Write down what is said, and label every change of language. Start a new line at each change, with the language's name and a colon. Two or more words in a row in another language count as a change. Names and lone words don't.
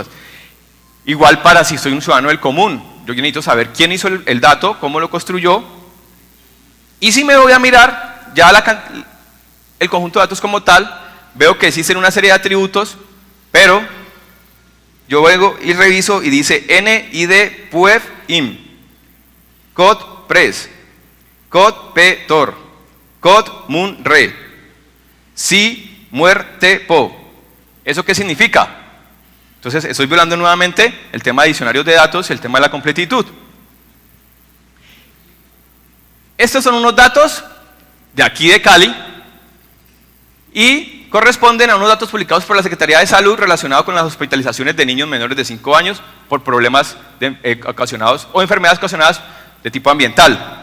Spanish: Igual para si soy un ciudadano del común, yo necesito saber quién hizo el dato, cómo lo construyó, y si me voy a mirar ya el conjunto de datos como tal, veo que existen una serie de atributos, pero yo vengo y reviso y dice NID PUEF IM, COD PRES, COD PETOR, COD MUNRE, SI muerte PO. ¿Eso qué significa? Entonces estoy violando nuevamente el tema de diccionarios de datos y el tema de la completitud. Estos son unos datos de aquí de Cali y corresponden a unos datos publicados por la Secretaría de Salud relacionados con las hospitalizaciones de niños menores de 5 años por problemas ocasionados o enfermedades ocasionadas de tipo ambiental.